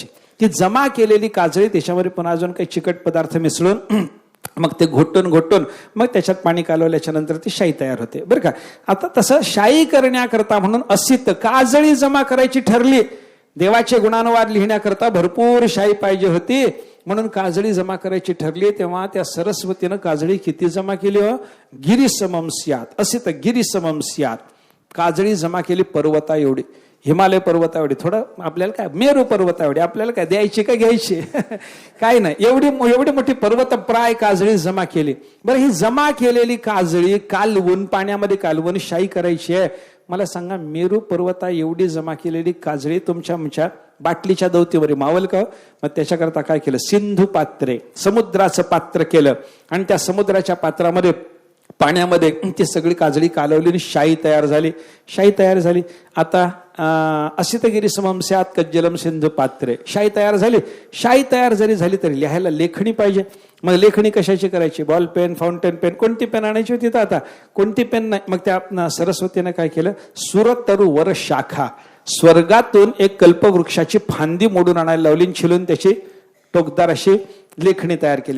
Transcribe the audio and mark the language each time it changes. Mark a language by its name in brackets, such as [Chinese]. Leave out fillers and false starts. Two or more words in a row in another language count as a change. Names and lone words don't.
[Marathi] ती जमा केलेली काजळी त्याच्यामध्ये पुन्हा अजून काही चिकट पदार्थ मिसळून मग ते घोटून मग त्याच्यात पाणी कालवल्याच्या नंतर ती शाई तयार होते बरं का. आता तसं शाई करण्याकरता म्हणून असित काजळी जमा करायची ठरली. देवाचे गुणानुवाद लिहिण्याकरता भरपूर शाई पाहिजे होती, म्हणून काजळी जमा करायची ठरली. तेव्हा त्या सरस्वतीनं काजळी किती जमा केली? [Sanskrit] गिरीसमम स्यात्, असित गिरीसमम स्यात्. [Marathi] काजळी जमा केली पर्वता एवढी, हिमालय पर्वता एवढी. थोडं आपल्याला काय मेरू पर्वता एवढी, आपल्याला काय द्यायची का घ्यायची? काय नाही, एवढी मोठी पर्वत प्राय काजळी जमा केली. बरं, ही जमा केलेली काजळी कालवून, पाण्यामध्ये कालवून शाई करायची आहे. मला सांगा, मेरू पर्वता एवढी जमा केलेली काजळी तुमच्या बाटलीच्या दौतीवर मावल का? मग त्याच्याकरता काय केलं? [Sanskrit] सिंधू पात्रे, [Marathi] समुद्राचं पात्र केलं आणि त्या समुद्राच्या पात्रामध्ये पाण्यामध्ये ती सगळी काजळी कालवली आणि शाई तयार झाली. शाई तयार झाली. [Sanskrit] आता असितगिरी समम स्यात् कज्जलम सिंधू पात्रे. [Marathi] शाई तयार झाली. शाई तयार जरी झाली तरी लिहायला लेखणी पाहिजे. मग लेखणी कशाची करायची? [English] ball pen, fountain pen, [Marathi] कोणती पेन आणायची होती? तर आता कोणती पेन नाही. मग त्या सरस्वतीने काय केलं? [Sanskrit] सुरतरु वर शाखा, [Marathi] स्वर्गातून एक कल्पवृक्षाची फांदी मोडून आणायला लावली, छिलून त्याची टोकदार अशी लेखणी तयार केली.